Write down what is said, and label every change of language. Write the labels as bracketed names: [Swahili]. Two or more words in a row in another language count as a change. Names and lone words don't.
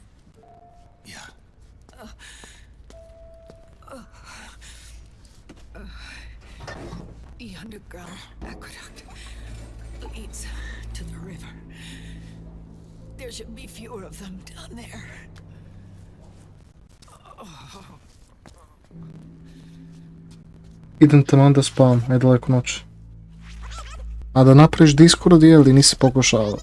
[English] Yeah. The underground aqueduct leads to the river. There should be fewer of them down there. [Serbian] Idem tamo da spavam, je daleko noć. A da napraviš Discord ili nisi pokušao?